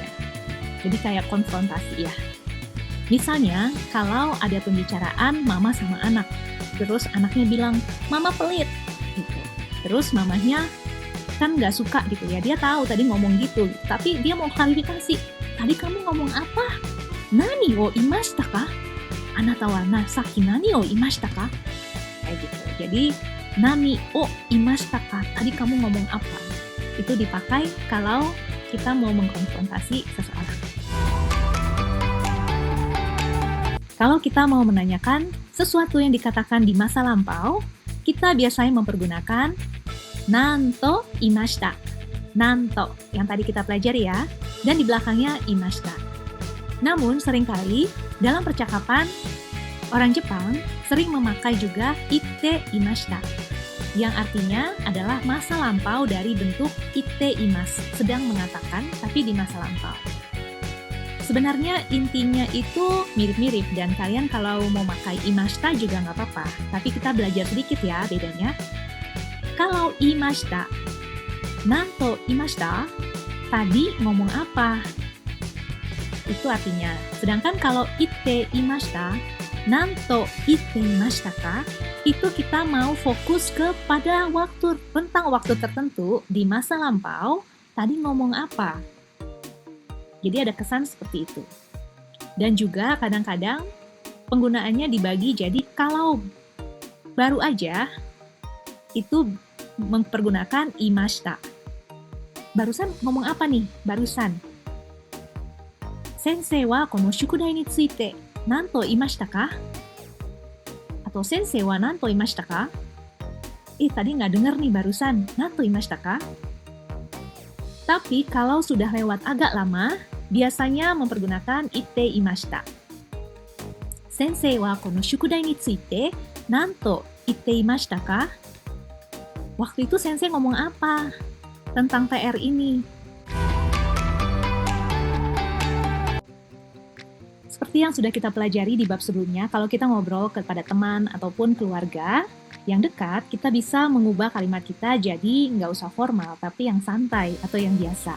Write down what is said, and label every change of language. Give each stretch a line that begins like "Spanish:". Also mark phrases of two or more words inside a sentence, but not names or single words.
Indonesian: Jadi kayak konfrontasi ya. Misalnya, kalau ada pembicaraan mama sama anak, terus anaknya bilang, mama pelit, gitu. Terus mamanya kan nggak suka gitu ya, dia tahu tadi ngomong gitu, tapi dia mau klarifikasi, tadi kamu ngomong apa?
Japanese: 何を言いましたか? あなたはさっき何を言いましたか?
Indonesian: Kayak gitu. Jadi,
Japanese: 何を言いましたか?
Indonesian: Tadi kamu ngomong apa? Itu dipakai kalau kita mau mengkonfrontasi seseorang. Kalau kita mau menanyakan sesuatu yang dikatakan di masa lampau, kita biasanya mempergunakan
Japanese: 何と言いました.
Indonesian: Nanto, yang tadi kita pelajari ya, dan di belakangnya imashita. Namun, seringkali dalam percakapan, orang Jepang sering memakai juga
Japanese: 言っていました,
Indonesian: yang artinya adalah masa lampau dari bentuk
Japanese: 言っています,
Indonesian: sedang mengatakan tapi di masa lampau. Sebenarnya intinya itu mirip-mirip dan kalian kalau mau pakai imashita juga nggak apa-apa. Tapi kita belajar sedikit ya bedanya.
Japanese: Kalau 言いました、何と言いました,
Indonesian: tadi ngomong apa? Itu artinya. Sedangkan kalau
Japanese: 言っていました、何と言っていましたか?
Indonesian: Itu kita mau fokus kepada rentang waktu tertentu di masa lampau, tadi ngomong apa? Jadi ada kesan seperti itu. Dan juga kadang-kadang penggunaannya dibagi jadi kalau baru aja itu mempergunakan imashita. Barusan ngomong apa nih?
Japanese: Barusan. 先生はこの宿題について何と言いましたか? Atau 先生は何と言いましたか?
Indonesian: Tadi nggak denger nih barusan.
Japanese: 何と言いましたか?
Indonesian: Tapi kalau sudah lewat agak lama, biasanya mempergunakan
Japanese: 言っていました. 先生はこの宿題について何と言っていましたか?
Indonesian: Waktu itu sensei ngomong apa tentang PR ini? Seperti yang sudah kita pelajari di bab sebelumnya, kalau kita ngobrol kepada teman ataupun keluarga yang dekat, kita bisa mengubah kalimat kita jadi nggak usah formal, tapi yang santai atau yang biasa.